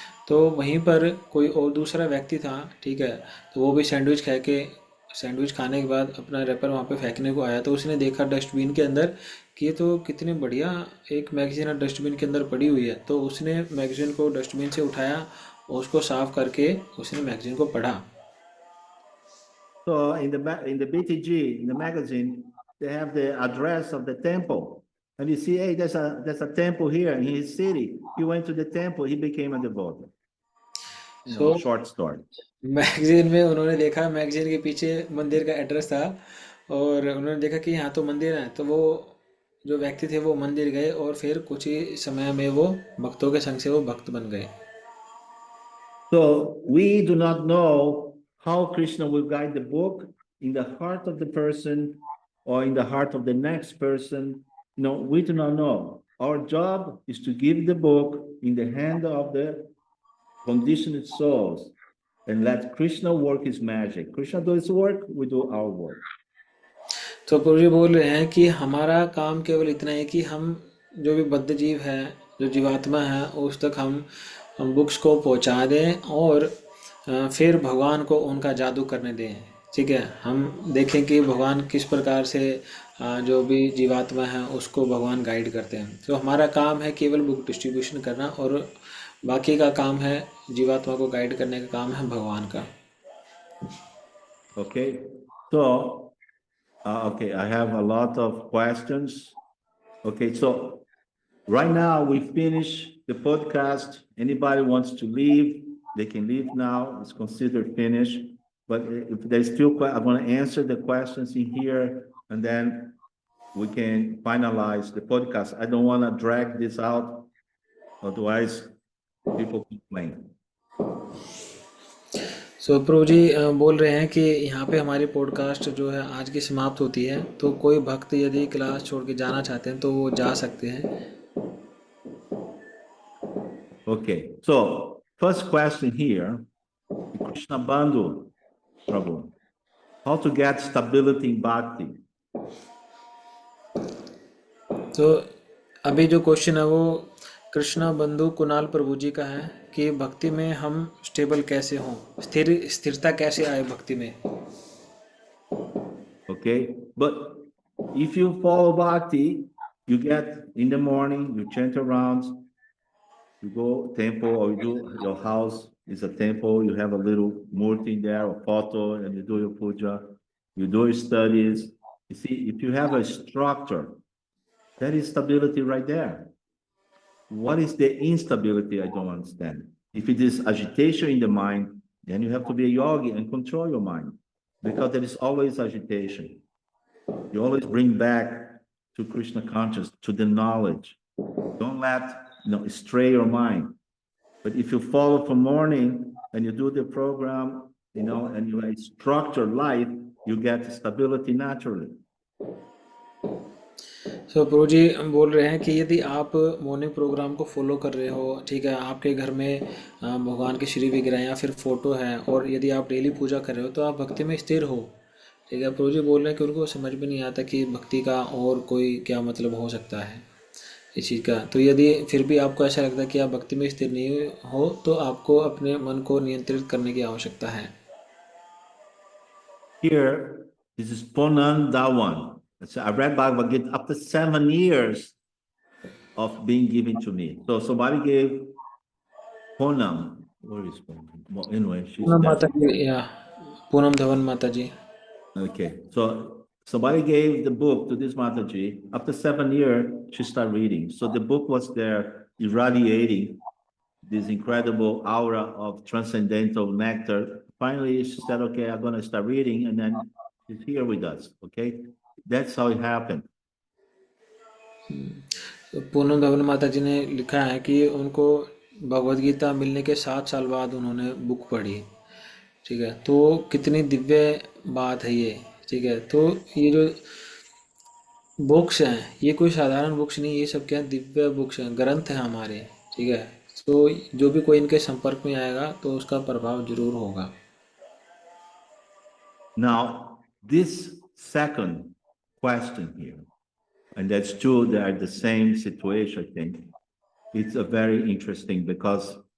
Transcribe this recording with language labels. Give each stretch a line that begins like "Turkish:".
Hindi: तो वहीं पर कोई और दूसरा व्यक्ति था, ठीक है, तो वो भी सैंडविच खाने के बाद अपना रैपर वहाँ पे फेंकने को आया, तो उसने देखा डस्टबिन के अंदर कि ये तो कितनी बढ़िया एक मैगजीन है डस्टबिन के अंदर पड़ी हुई है, तो उसने मैगजीन को डस्टबिन से उठाया और उसको साफ करके उसने मैगजीन को पढ़ा।
English: So in the BTG, in the magazine, they have the address of the temple. And you see, hey, there's a temple here in his city. He went to the temple, he became a devotee.
Hindi: So
English: Short story.
Hindi: Magazine में उन्होंने देखा, magazine के पीछे मंदिर का address था, और उन्होंने देखा कि यहाँ तो मंदिर है, तो वो जो व्यक्ति थे वो मंदिर गए और फिर कुछ ही समय में वो भक्तों के संग से वो भक्त बन गए।
English: So we do not know how Krishna will guide the book in the heart of the person or in the heart of the next person. No, we do not know. Our job is to give the book in the hand of the conditioned souls and let Krishna work his magic. Krishna does his work, we do our work.
Hindi: तो प्रभु जी बोल रहे हैं कि हमारा काम केवल इतना है कि हम जो भी बद्ध जीव है, जो जीवात्मा है, उस तक हम बुक्स को पहुंचा दें और फिर भगवान को उनका जादू करने दें। ठीक है, हम देखें कि भगवान किस प्रकार से जो भी जीवात्मा है उसको भगवान गाइड करते हैं। तो हमारा काम है केवल बुक डिस्ट्रीब्यूशन करना, और बाकी का काम है जीवात्मा को गाइड करने का काम है भगवान का।
English: Okay, so okay, I have a lot of questions. Okay, so right now we finish the podcast. Anybody wants to leave, they can leave now. It's considered finished. But if there's still, I'm going to answer the questions in here, and then we can finalize the podcast. I don't want to drag this out, otherwise people complain.
Hindi: सो प्रभु जी बोल रहे हैं कि यहाँ पे हमारी podcast जो है आज की समाप्त होती है, तो कोई भक्त यदि क्लास छोड़ के जाना चाहते हैं तो वो जा सकते हैं।
English: Okay, so first question here, Krishna Bandhu, Prabhu, how to get stability in bhakti?
Hindi: तो अभी जो क्वेश्चन है वो कृष्णा बंधु कुणाल प्रभु जी का है कि भक्ति में हम स्टेबल कैसे हों, स्थिरता कैसे आए भक्ति में।
English: Okay, but if you follow bhakti, you get in the morning, you chant around, you go temple, or you do your house is a temple, you have a little murti there or photo, and you do your puja, you do your studies. You see, if you have a structure, that is stability right there. What is the instability? I don't understand. If it is agitation in the mind, then you have to be a yogi and control your mind, because there is always agitation. You always bring back to Krishna consciousness, to the knowledge. Don't let stray your mind. But if you follow from morning and you do the program, and you have structured life, you get stability naturally.
Hindi: सो प्रभु जी बोल रहे हैं कि यदि आप morning program को follow कर रहे हो, ठीक है, आपके घर में भगवान की श्री विग्रह या फिर फोटो है, और यदि आप डेली पूजा कर रहे हो तो आप भक्ति में स्थिर हो। ठीक है, प्रभु जी बोल रहे हैं कि उनको समझ में नहीं आता कि भक्ति का और कोई क्या मतलब हो सकता है इस चीज़ का। तो यदि फिर भी आपको ऐसा लगता है कि आप भक्ति में स्थिर नहीं हो, तो आपको अपने मन को नियंत्रित करने की आवश्यकता है।
English: Here, this is Ponan Dawan. So I read Bhagavad Gita after 7 years of being given to me. So somebody gave Ponam. Where is Ponam? Well, anyway, she's
Hindi: Poonam माता
English: dead.
Hindi: जी, या पूनम धवन माता जी।
English: Okay, so somebody gave the book to this Mataji. After 7 years, she started reading. So the book was there irradiating this incredible aura of transcendental nectar. Finally, she said, okay, I'm going to start reading. And then she's here with us. Okay, that's how it happened.
Hindi: तो पूनम धवन माता जी ने लिखा है कि उनको भगवत गीता मिलने के 7 साल बाद उन्होंने बुक पढ़ी। ठीक है, तो कितनी दिव्य बात है ये। ठीक है, तो ये जो बुक्स हैं ये कोई साधारण बुक्स नहीं, ये सब क्या दिव्य बुक्स हैं, ग्रंथ हैं हमारे। ठीक है, तो जो भी कोई इनके संपर्क में आएगा तो उसका प्रभाव जरूर होगा।
English: Now, this second question here, and that's true, they are the same situation, I think. It's a very interesting because